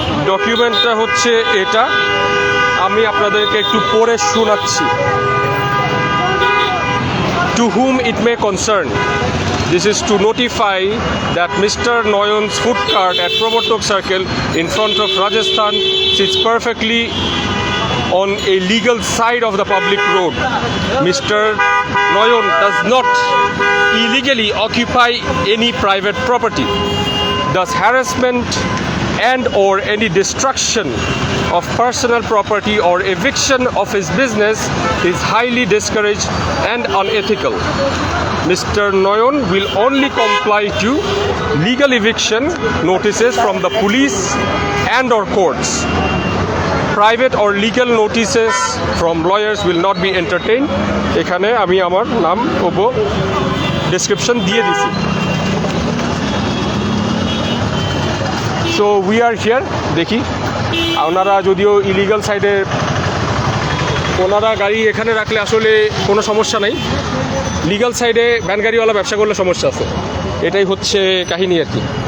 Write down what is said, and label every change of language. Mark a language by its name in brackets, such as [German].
[Bangla] ডকুমেন্টটা হচ্ছে এটা, আমি আপনাদেরকে একটু পড়ে শোনাচ্ছি। [English] To whom it may concern, this is to notify that Mr. Noyan's food cart at Provortok Circle in front of Rajasthan sits perfectly on a legal side of the public road. Mr. Noyan does not illegally occupy any private property. Thus, harassment and or any destruction of personal property or eviction of his business is highly discouraged and unethical. Mr. Noyan will only comply to legal eviction notices from the police and or courts. Private or legal notices from lawyers will not be entertained. [Bangla] এখানে আমি আমার নাম ও description দিয়ে দিছি। [English] so we are here, [Bangla] দেখি ওনারা যদিও illegal সাইডে, ওনারা গাড়ি এখানে রাখলে আসলে কোনো সমস্যা নাই, লিগাল সাইডে ভ্যান গাড়িওয়ালা ব্যবসা করলে সমস্যা আছে, এটাই হচ্ছে কাহিনী আর কি।